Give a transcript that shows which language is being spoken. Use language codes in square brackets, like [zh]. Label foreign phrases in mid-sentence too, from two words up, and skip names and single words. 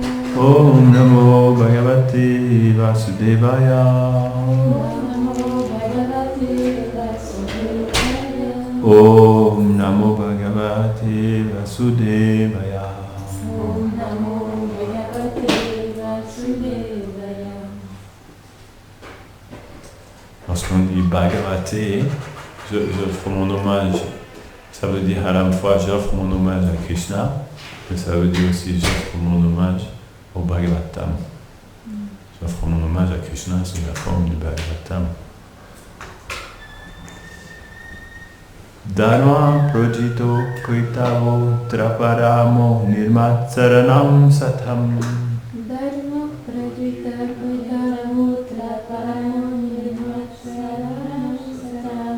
[sa] Om Namo Bhagavate Vasudevaya. Om Namo Bhagavate Vasudevaya. Om Namo Bhagavate Vasudevaya. [fr] Lorsqu'on dit Bhagavate, j'offre mon hommage. Ça veut dire à la fois j'offre mon hommage à Krishna, mais ça veut dire aussi j'offre mon hommage au Bhagavatam. J'offre mon hommage à Krishna sous la forme du Bhagavatam. [sa] Dharma projito koitavo traparamo nirmatsaranam satham. Dharma projita koitavo traparamo nirmatsaranam satham.